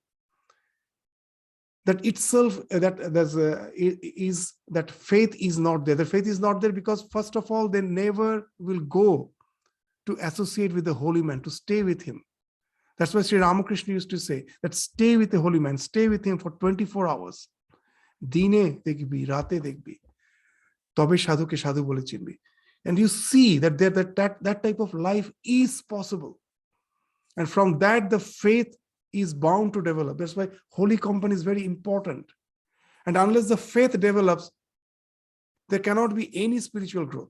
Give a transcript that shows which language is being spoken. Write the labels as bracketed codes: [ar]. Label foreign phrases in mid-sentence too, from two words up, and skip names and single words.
[en] That itself, that faith is not there. The faith is not there because, first of all, they never will go to associate with the holy man, to stay with him. That's why Sri Ramakrishna used to say that stay with the holy man, stay with him for 24 hours. [bn] দিনে দেখবি, রাতে দেখবি. তবে সাধুকে সাধু বলে চিনবি. [en] And you see that that type of life is possible. And from that, the faith is bound to develop. That's why holy company is very important. And unless the faith develops, there cannot be any spiritual growth.